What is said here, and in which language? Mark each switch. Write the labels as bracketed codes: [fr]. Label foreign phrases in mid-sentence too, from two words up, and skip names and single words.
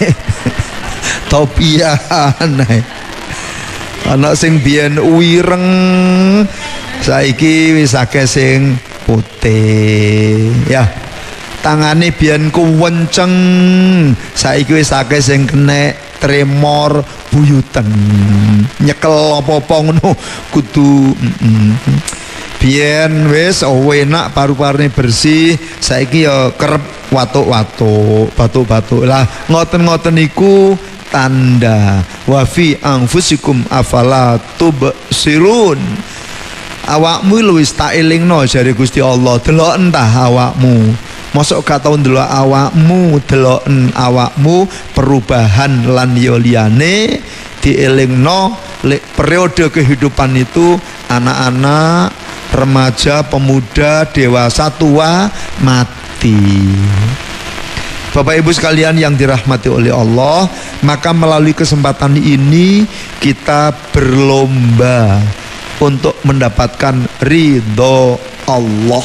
[jv] topiahan ana sing biyen wireng saiki wis akeh sing putih ya tangane biyen kuwenceng saiki wis akeh sing kenek tremor buyuten nyekel apa-apa ngono kudu biyen wis enak paru-parune bersih, saiki ya kerep watuk-watuk, batuk-batuk. Lah ngoten-ngoten niku tanda [ar] وفي أنفسكم أفلا تبصرون. [jv] Awakmu luwis tak elingno jare Gusti Allah, delok entah awakmu. Mosok gak tau ndelok awakmu, deloken awakmu perubahan lan yo liyane dielingno [id] periode kehidupan itu anak-anak, remaja, pemuda, dewasa, tua, mati. Bapak Ibu sekalian yang dirahmati oleh Allah, maka melalui kesempatan ini kita berlomba untuk mendapatkan ridho Allah.